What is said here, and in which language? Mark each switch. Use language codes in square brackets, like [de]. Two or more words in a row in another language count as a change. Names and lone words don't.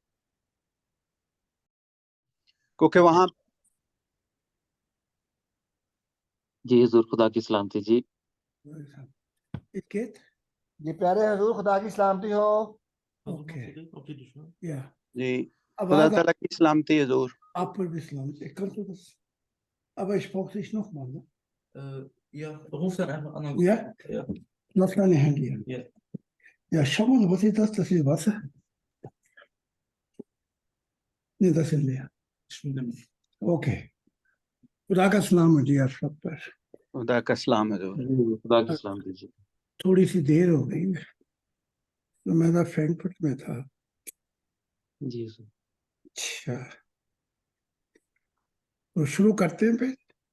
[ur] کیونکہ وہاں جی حضور، خدا کی سلامتی جی. اٹکیت جی پیارے حضور خدا کی سلامتی ہو. اوکے یا جی خدا آواز تعالیٰ کی سلامتی حضور. آپ پر بھی سلامت. [de] Kannst du das? Aber ich brauche dich nochmal, ne? Ja, ruf dann einfach an. Ja? Ja. Lass deine Handy an. Ja. Ja, schau mal, was ist das? Das ist Wasser? Nee, das ist leer. [ur] Okay. خدا کا سلام ہے جی آپ سب پر. خدا کا سلام حضور. جی، خدا کی سلامتی جی. تھوڑی سی دیر ہو گئی ہے، تو میں تھا فرینکفرٹ میں تھا. جی حضور. اچھا، تو شروع کرتے ہیں پھر.